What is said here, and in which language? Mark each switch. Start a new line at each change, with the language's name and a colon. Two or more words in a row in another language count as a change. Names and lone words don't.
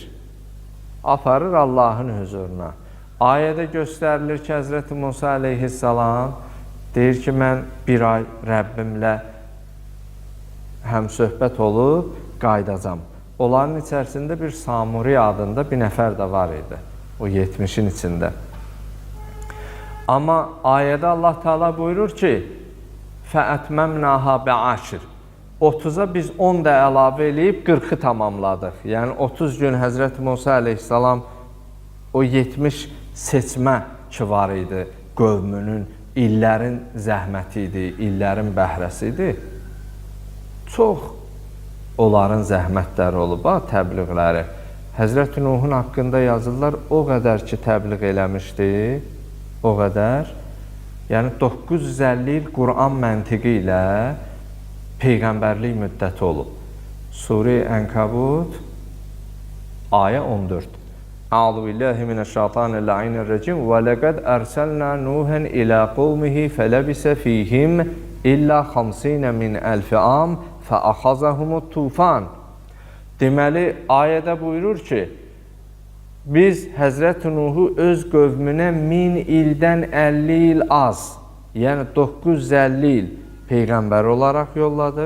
Azerbaijani: Aparır Allahın huzuruna. Ayədə göstərilir ki, Həzrəti Musa aleyhissalam deyir ki, mən bir ay Rəbbimlə həmsöhbət olub qaydacam. Onların içərisində bir Samuri adında bir nəfər də var idi, o 70-in içində. Amma ayədə Allah Teala buyurur ki,
Arabic: فَأَتْمَمْنَاهَا بِعَشِرٍ
Azerbaijani: 30'a biz 10 da əlavə eləyib 40'ı tamamladıq. Yəni 30 gün Həzrəti Musa aleyhissalam o 70 seçmə ki var idi, qövmünün, illərin zəhməti idi, illərin bəhrəsi idi. Çox onların zəhmətləri olub, təbliğləri. Həzrəti Nuhun haqqında yazırlar, o qədər ki təbliğ eləmişdi, o qədər. Yəni 950 il Quran məntiqi ilə peyğəmbərlik müddəti olub. Sure-i Ənkabut, ayə 14.
Arabic: أعوذ بالله من الشيطان الرجيم ولقد أرسلنا نوحا إلى قومه فلبث فيهم إلا 50 من ألف عام فأخذهم الطوفان.
Azerbaijani: Deməli, ayədə buyurur ki, biz Həzrəti Nuhu öz qövmünə 1000 ildən 50 il az, yəni 950 il peyğəmbər olaraq yolladıq.